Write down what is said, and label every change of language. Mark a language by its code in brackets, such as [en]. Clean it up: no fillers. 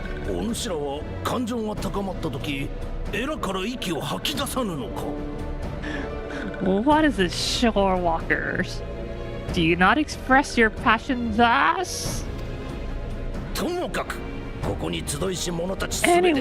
[ja] お主らは感情が高まった時、エラから息を吐き出さぬのか。 [en] What is it, shore walkers? Do you not express your passion thus? [ja] ともかくここに集いし者たち全て